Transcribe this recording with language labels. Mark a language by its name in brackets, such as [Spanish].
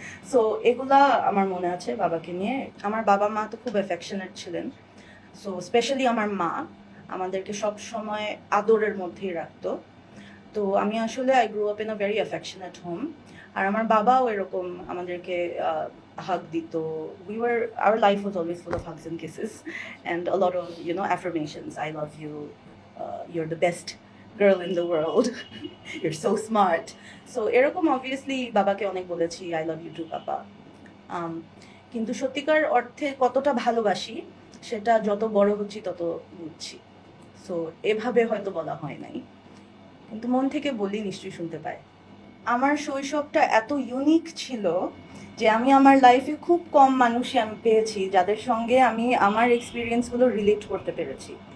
[Bangla] So এগুলা আমার মনে আছে বাবাকে নিয়ে। আমার বাবা মা তো খুব অ্যাফেকশনেট ছিলেন। সো স্পেশালি আমার মা আমাদেরকে সব সময় আদরের মধ্যেই রাখতো। তো আমি আসলে [English] I grow up in a very affectionate home. [Bangla] আর আমার বাবাও এরকম আমাদেরকে hug dito. [English] Our life was always full of hugs and kisses and a lot of, affirmations. I love you. You're the best girl in the world. You're so smart. So [Bangla] এরকম [English] obviously [Bangla] বাবাকে অনেক বলেছি [English] I love you too papa. [Bangla] কিন্তু সত্যিকার অর্থে কতটা ভালোবাসি সেটা যত বড় হচ্ছি তত বুঝছি। সো এভাবে হয়তো বলা হয় নাই, কিন্তু মন থেকে বলি নিশ্চয়ই শুনতে পায়। আমার শৈশবটা এত ইউনিক ছিল যে আমি আমার লাইফে খুব কম মানুষই আমি পেয়েছি যাদের সঙ্গে আমি আমার এক্সপিরিয়েন্সগুলো রিলেট করতে পেরেছি।